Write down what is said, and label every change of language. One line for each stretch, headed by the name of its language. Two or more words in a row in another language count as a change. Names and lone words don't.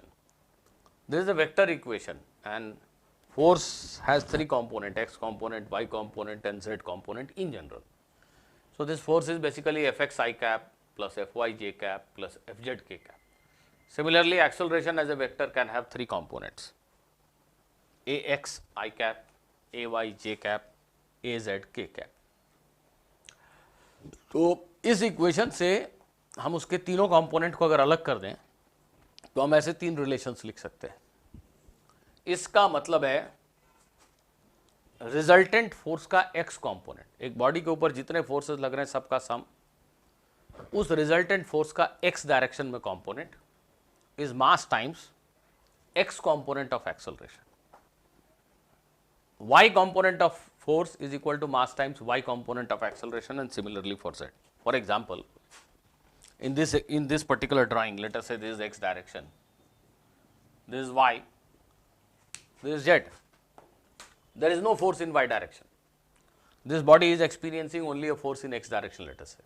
English: This is a vector equation and force has three components, x component, y component and z component in general. So, this force is basically Fx I cap plus Fy j cap plus Fz k cap. Similarly, acceleration as a vector can have three components, Ax I cap, Ay j cap, Az k cap.
Hindi: तो इस इक्वेशन से हम उसके तीनों कंपोनेंट को अगर अलग कर दें तो हम ऐसे तीन रिलेशंस लिख सकते हैं. इसका मतलब है
English: resultant force
Hindi: का
English: x component,
Hindi: एक बॉडी के ऊपर जितने फोर्सेस लग रहे हैं सबका सम, उस
English: resultant force
Hindi: का
English: x direction
Hindi: में
English: component is mass times x component of acceleration. y component of force is equal to mass times y component of acceleration and similarly for z. For example, in this particular drawing, let us say this is x direction, this is y, this is z. There is no force in y direction. This body is experiencing only a force in x direction, let us say.